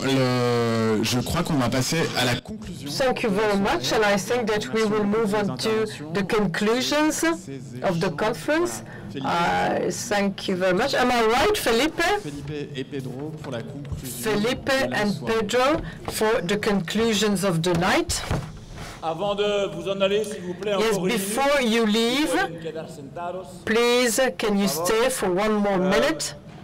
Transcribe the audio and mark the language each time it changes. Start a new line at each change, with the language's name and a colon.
French: Je crois qu'on va passer à la conclusion.
English: Thank you very much, and I think that we will move on to the conclusions of the conference. Thank you very much. Am I right, Felipe?
French: Felipe et Pedro pour la conclusion.
English: Felipe and Pedro for the conclusions of the night.
French: Avant de vous en aller, s'il vous plaît,
English: yes, before you leave, please, can you stay for one more minute?